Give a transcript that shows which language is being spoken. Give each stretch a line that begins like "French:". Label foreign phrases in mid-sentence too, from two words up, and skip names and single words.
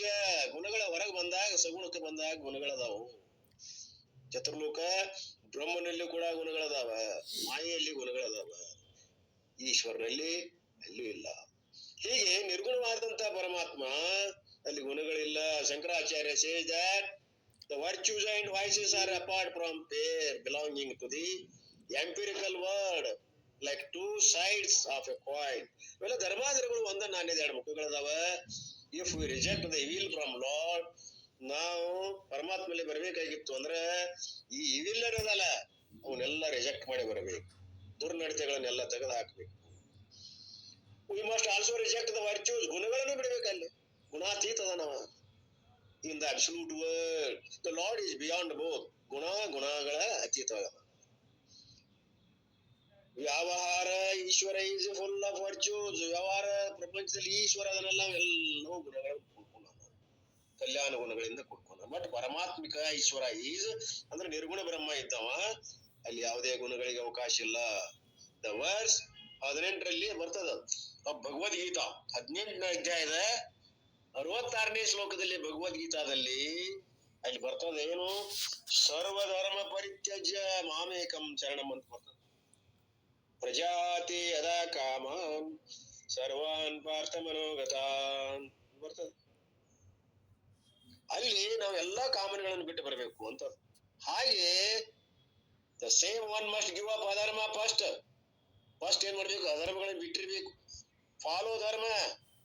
Kannada: ಗುಣಗಳ ಹೊರಗೆ ಬಂದಾಗ, ಸಗುಣಕ್ಕೆ ಬಂದಾಗ ಗುಣಗಳದಾವು. ಚತುರ್ಲೋಕ ಬ್ರಹ್ಮನಲ್ಲಿ ಕೂಡ ಗುಣಗಳದಾವ, ಮಾಯೆಯಲ್ಲಿ ಗುಣಗಳದಾವ, ಈಶ್ವರನಲ್ಲಿ ಅಲ್ಲೂ ಇಲ್ಲ. ಹೀಗೆ ನಿರ್ಗುಣವಾದಂತ ಪರಮಾತ್ಮ ಅಲ್ಲಿ ಗುಣಗಳಿಲ್ಲ.
English: ಶಂಕರಾಚಾರ್ಯ says that the virtues and vices are apart from pair belonging to the empirical world, like two sides of a coin.
Kannada: ಇವೆಲ್ಲ ಧರ್ಮಾಧರ್ಮಗಳು ಒಂದ ನಾಣ್ಯದ 2 ಮುಖಗಳದಾವ.
English: If we reject the evil from Lord,
Kannada: ನಾವು ಪರಮಾತ್ಮಲ್ಲಿ ಬರ್ಬೇಕಾಗಿತ್ತು ಅಂದ್ರೆ ಈ ಇವಿಲ್ ಅನ್ನೋದಲ್ಲ, ಅವನ್ನೆಲ್ಲ ರಿಜೆಕ್ಟ್ ಮಾಡಿ ಬರಬೇಕು. ದುರ್ನಡತೆಗಳನ್ನೆಲ್ಲ ತೆಗೆದು ಹಾಕ್ಬೇಕು.
English: We must also reject the virtues.
Kannada: ಗುಣಗಳನ್ನು ಬಿಡಬೇಕಲ್ಲಿ. ಗುಣಾತೀತದ ನಾವ.
English: In the absolute world, the Lord is beyond both.
Kannada: ಗುಣಗಳ ಅತೀತವಾದ ವ್ಯವಹಾರ.
English: Ishwara is full of virtues.
Kannada: ವ್ಯವಹಾರ ಪ್ರಪಂಚದಲ್ಲಿ ಈಶ್ವರ ಅದನ್ನೆಲ್ಲ ಎಲ್ಲವೂ ಗುಣಗಳನ್ನು ಕೊಡ್ಕೊಂಡ, ಕಲ್ಯಾಣ ಗುಣಗಳಿಂದ ಕೊಡ್ಕೊಂಡ. ಬಟ್ ಪರಮಾತ್ಮಿಕ ಈಶ್ವರ ಈಸ್ ಅಂದ್ರೆ ನಿರ್ಗುಣ ಬ್ರಹ್ಮ ಇದ್ದವ, ಅಲ್ಲಿ ಯಾವುದೇ ಗುಣಗಳಿಗೆ ಅವಕಾಶ ಇಲ್ಲ.
English: the verse
Kannada: 18ರಲ್ಲಿ ಬರ್ತದ. ಭಗವದ್ಗೀತಾ 18ನೇ ಅಧ್ಯಾಯದ 66ನೇ ಶ್ಲೋಕದಲ್ಲಿ ಭಗವದ್ಗೀತಾದಲ್ಲಿ ಅಲ್ಲಿ ಬರ್ತದ ಏನು?
Sanskrit: ಸರ್ವಧರ್ಮ ಪರಿತ್ಯಜ್ಯ ಮಾಮೇಕಂ ಶರಣಂ
Kannada: ಅಂತ ಬರ್ತದ.
Sanskrit: ಪ್ರಜಾತಿ ಯದಾ ಕಾಮಾನ್ ಸರ್ವಾನ್ ಪಾರ್ಥ ಮನೋಗತಾನ್ ಬರ್ತದ.
Kannada: ಅಲ್ಲಿ ನಾವು ಎಲ್ಲಾ ಕಾಮನೆಗಳನ್ನು ಬಿಟ್ಟು ಬರಬೇಕು ಅಂತ.
English: ಹಾಗೆ the same one must give up adharma first.
Kannada: ಏನ್ ಮಾಡ್ಬೇಕು? ಅಧರ್ಮಗಳನ್ನು ಬಿಟ್ಟಿರ್ಬೇಕು. ಫಾಲೋ ಧರ್ಮ.